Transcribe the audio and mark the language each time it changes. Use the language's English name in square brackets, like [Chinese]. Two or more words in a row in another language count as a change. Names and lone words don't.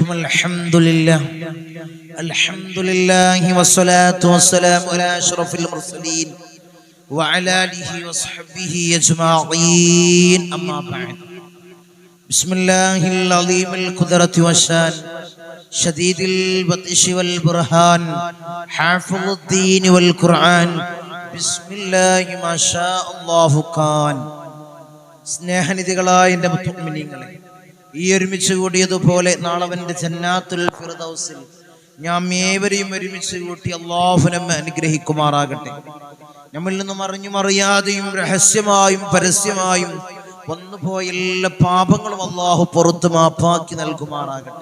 [Arabic] الحمد لله والصلاة والسلام على أشرف المرسلين وعلى آله وصحبه أجمعين. أما بعد. بسم الله العظيم القدرة والشان شديد البطش والبرهان حافظ الدين والقرآن بسم الله ما شاء الله كان. [Malayalam] സ്നേഹനിധികളായ എൻ്റെ മുഅ്മിനീങ്ങളെ, ഈ ഒരുമിച്ച് കൂടിയതുപോലെ നാളവന്റെ ജന്നാത്തുൽ ഫിർദൗസിൽ നാം ഏവരെയും ഒരുമിച്ച് കൂട്ടി അല്ലാഹു നമ്മെ അനുഗ്രഹിക്കുമാറാകട്ടെ. നമ്മിൽ നിന്നും അറിഞ്ഞും അറിയാതെയും രഹസ്യമായും പരസ്യമായും വന്നുപോയ എല്ലാ പാപങ്ങളും അല്ലാഹു പുറത്ത് മാപ്പാക്കി നൽകുമാറാകട്ടെ.